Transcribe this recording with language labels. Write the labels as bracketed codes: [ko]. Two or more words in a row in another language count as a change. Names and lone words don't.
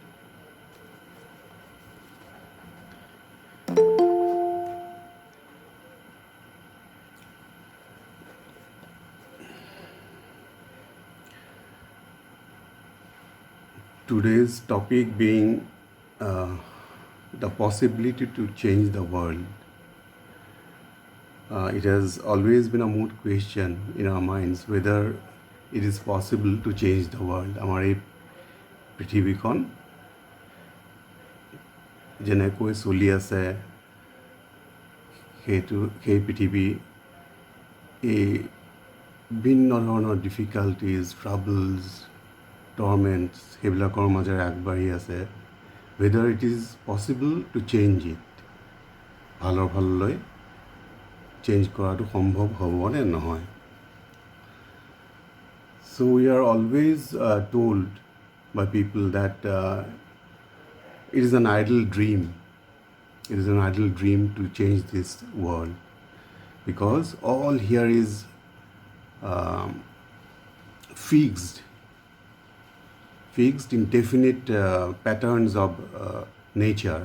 [en] Today's topic being uh, the possibility to change the world. It has always been a moot question in our minds whether it is possible to change the world. [as] আমাৰ এই পৃথিৱীখন যেনেকৈ চলি আছে সেই পৃথিৱী এই ভিন্ন ধৰণৰ [en] difficulties, troubles, torments [as] সেইবিলাকৰ মাজেৰে আগবাঢ়ি আছে। [en] whether it is possible to change it, [as] ভালৰ ফাললৈ চেঞ্জ কৰাটো সম্ভৱ হ'ব নে নহয়। [en] So we are always told by people that it is an idle dream. It is an idle dream to change this world because all here is fixed in definite patterns of nature.